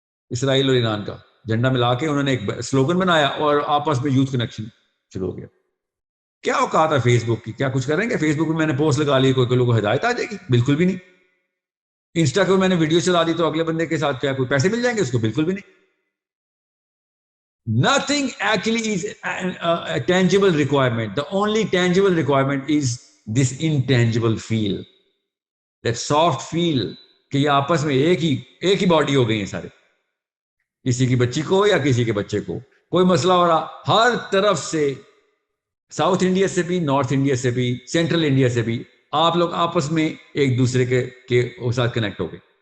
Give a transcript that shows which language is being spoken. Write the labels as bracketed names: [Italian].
[Urdu] اسرائیل اور ایران کا جھنڈا ملا کے انہوں نے ایک سلوگن بنایا اور آپس میں یوتھ کنیکشن شروع ہو گیا. کیا اوقات ہے فیس بک کی, کیا کچھ کریں گے فیس بک میں؟ میں نے پوسٹ لگا لی, کوئی لوگوں کو ہدایت آ جائے گی؟ بالکل بھی نہیں. انسٹا کو میں نے ویڈیو چلا دی تو اگلے بندے کے ساتھ کیا کوئی پیسے مل جائیں گے اس کو؟ بالکل بھی نہیں. [English] Nothing actually is a tangible requirement. The only tangible requirement is this intangible feel. That soft feel [Urdu] کہ یہ آپس میں ایک ہی باڈی ہو گئی ہیں سارے. کسی کی بچی کو یا کسی کے بچے کو کوئی مسئلہ ہو رہا, ہر طرف سے, ساؤتھ انڈیا سے بھی, نارتھ انڈیا سے بھی, سینٹرل انڈیا سے بھی, آپ لوگ آپس میں ایک دوسرے کے ساتھ کنیکٹ ہو گئے.